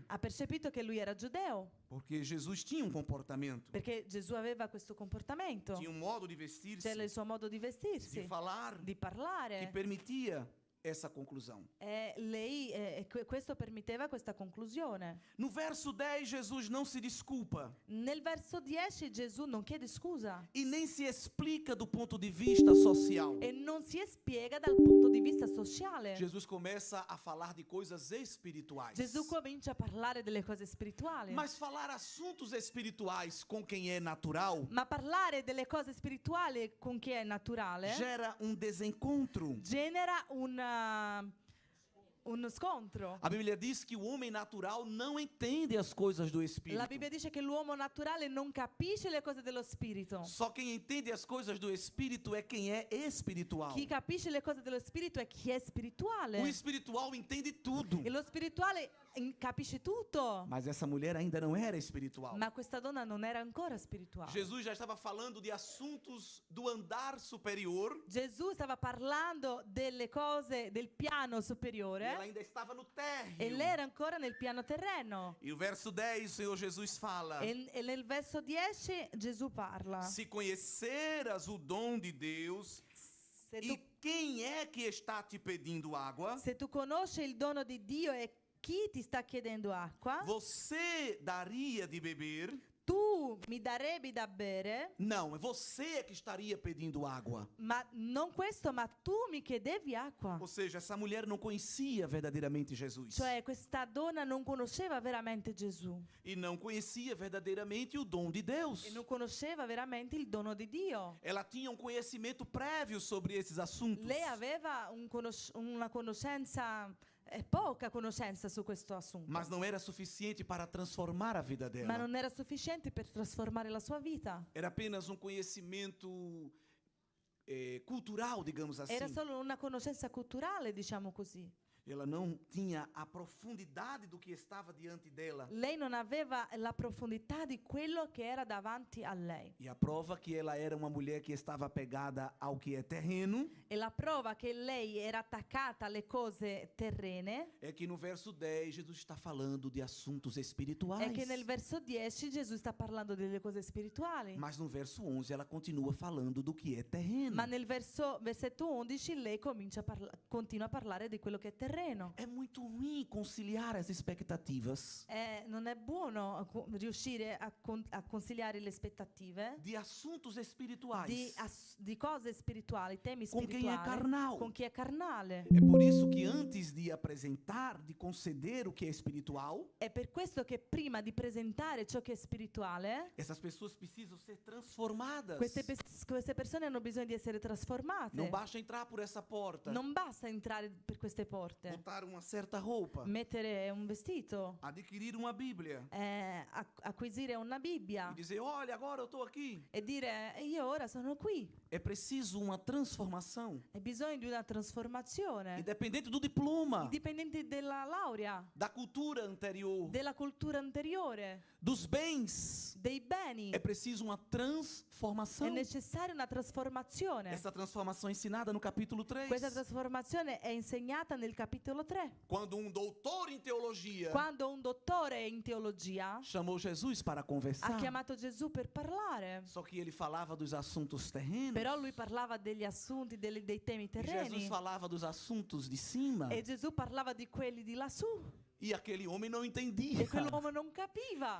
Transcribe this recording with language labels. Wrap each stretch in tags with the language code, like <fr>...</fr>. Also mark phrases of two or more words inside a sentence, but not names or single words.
<it>ha percepito che lui era giudeo,</it> <pt>porque Jesus tinha um comportamento,</pt> <it>perché Gesù aveva questo comportamento.</it> <pt>tinha um modo de vestir-se,</pt> <it>C'era il suo modo di</it> <pt>de</pt> <it>vestirsi,</it> <pt>falar,</pt> <it>di</it> <pt>que</pt> <it>parlare.</it> <pt>permitia essa conclusão.</pt> <it>Questo permetteva questa conclusione.</it> <pt>No verso 10, Jesus não se desculpa</pt> <it>Nel verso 10 Gesù non chiede scusa</it> <pt>e nem se explica do ponto de vista social.</pt> <it>e non si spiega dal punto di vista sociale.</it> <pt>Jesus começa a falar de coisas espirituais.</pt> <it>Gesù comincia a parlare delle cose spirituali.</it> <pt>Mas falar assuntos espirituais com quem é natural</pt> <it>Ma parlare delle cose spirituali con chi è naturale</it> <pt>gera um desencontro.</pt> <it>genera uno scontro.</it> <pt>A Bíblia diz que o homem natural não entende as coisas do Espírito.</pt> <it>La Bibbia dice che l'uomo naturale non capisce le cose dello spirito.</it> <pt>Só quem entende as coisas do Espírito é quem é espiritual.</pt> <it>Chi capisce le cose dello spirito è chi è spirituale.</it> <pt>O espiritual entende tudo.</pt> <it>E lo spirituale capisce tutto.</it> <pt>Mas essa mulher ainda não era espiritual.</pt> <it>Ma questa donna non era ancora spirituale.</it> <pt>Jesus já estava falando de assuntos do andar superior.</pt> <it>Gesù stava parlando delle cose del piano</it> <pt>E</pt> <it>superiore</it> <pt>ela ainda estava no térreo.</pt> <it>e lei era ancora nel piano terreno.</it> <pt>E o verso 10, o Senhor Jesus fala:</pt> <it>E nel verso 10 Gesù parla.</it> <pt>se conheceras o dom de Deus,</pt> <it>Se tu,</it> <pt>e quem é que está te pedindo água,</pt> <it>se tu conosci il dono di Dio e chi ti sta chiedendo acqua,</it> <pt>você daria de beber?</pt> <it>tu mi darevi da bere,</it> <pt>Não, você é que estaria pedindo água.</pt> <it>ma non questo, ma tu mi chiedevi acqua.</it> <pt>Ou seja, essa mulher não conhecia verdadeiramente Jesus.</pt> <it>Cioè questa donna non conosceva veramente Gesù</it> <pt>E não conhecia verdadeiramente o dom de Deus.</pt> <it>e non conosceva veramente il dono di Dio.</it> <pt>Ela tinha um conhecimento prévio sobre esses assuntos.</pt> <it>Lei aveva una conoscenza, poca conoscenza su questo assunto,</it> <pt>Mas não era suficiente para transformar a vida</pt> <it>ma</it> <pt>dela.</pt> <it>non era sufficiente per trasformare la sua vita.</it> <pt>Era apenas um conhecimento cultural, digamos assim.</pt> <it>Era solo una conoscenza culturale, diciamo così.</it> <pt>Ela não tinha a profundidade do que estava diante dela.</pt> <it>Lei non aveva la profondità di quello che era davanti a lei.</it> <pt>E a prova que ela era uma mulher que estava apegada ao que é terreno</pt> <it>E la prova che lei era attaccata alle cose terrene</it> <pt>é que no verso 10 Jesus está falando de assuntos espirituais.</pt> <it>è che nel verso 10 Gesù sta parlando delle cose spirituali.</it> <pt>Mas no verso 11 ela continua falando do que é terreno.</pt> <it>Ma nel versetto 11 lei continua a parlare di quello che è terreno.</it> <pt>É muito ruim conciliar as expectativas</pt> <it>Non è buono riuscire a conciliare le aspettative</it> <pt>de assuntos espirituais</pt> <it>di cose spirituali, temi</it> <pt>com quem é</pt> <it>spirituali,</it> <pt>carnal.</pt> <it>con chi è carnale.</it> <pt>É por isso que antes de apresentar, de conceder o que é espiritual,</pt> <it>È per questo che prima di presentare ciò che è spirituale,</it> <pt>essas pessoas precisam ser transformadas.</pt> <it>queste persone hanno bisogno di essere trasformate.</it> <pt>Não basta entrar por essa porta,</pt> <it>Non basta entrare per queste porte,</it> <pt>botar uma certa roupa,</pt> <it>mettere un vestito,</it> <pt>adquirir uma Bíblia</pt> <it>acquisire una Bibbia</it> <pt>e dizer: olha, agora eu estou aqui.</pt> <it>e dire io ora sono qui.</it> <pt>É preciso uma transformação,</pt> <it>Hai bisogno di una trasformazione,</it> <pt>independente do diploma,</pt> <it>indipendente dalla laurea,</it> <pt>da cultura anterior,</pt> <it>della cultura anteriore,</it> <pt>dos bens.</pt> <it>dei beni.</it> <pt>É preciso uma</pt> <it>È</it> <pt>transformação.</pt> <it>necessaria una trasformazione.</it> <pt>Essa transformação é ensinada no capítulo 3.</pt> <it>Questa trasformazione è insegnata nel capitolo 3.</it> <pt>Quando um doutor em teologia</pt> <it>Quando un dottore in teologia</it> <pt>chamou Jesus para</pt> <it>ha</it> <pt>conversar,</pt> <it>chiamato Gesù per parlare,</it> <pt>só que ele falava dos assuntos terrenos,</pt> <it>però lui parlava degli assunti, dei temi</it> <pt>e Jesus</pt> <it>terreni,</it> <pt>falava dos assuntos de cima,</pt> <it>e Gesù parlava di quelli di lassù,</it> <pt>e aquele homem não entendia.</pt> <it>e quell'uomo non capiva.</it>